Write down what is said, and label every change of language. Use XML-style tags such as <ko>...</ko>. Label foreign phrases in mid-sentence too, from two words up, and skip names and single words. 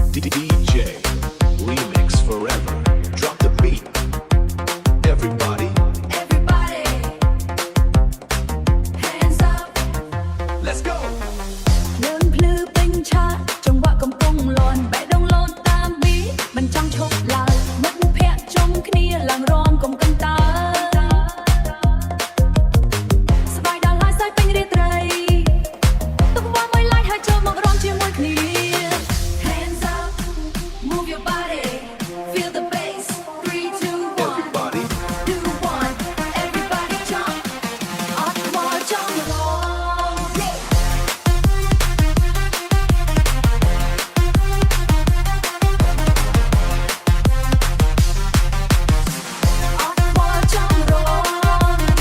<en>DJ Remix Forever. Drop the beat. Everybody, hands up. let's go.</en> <km>ភ្លើងភ្លឺពេញឆាកចង្វាក់កំពុងលាន់បែកដងលោតតាមពីមិនចង់ឈប់ឡើយមិត្តភក្តិជុំគ្នាឡើងរំកុំកន្តើស្បាយដល់ហើយសើចពេញរាត្រីទុកវ៉ាមួយឡៃហើយចូលមករំជាមួយគ្នា</km> <en>Hands up, move your body, feel the bass. 3, 2, 1. Everybody, Do one, everybody jump. Aqua jump along. Aqua jump along.</en>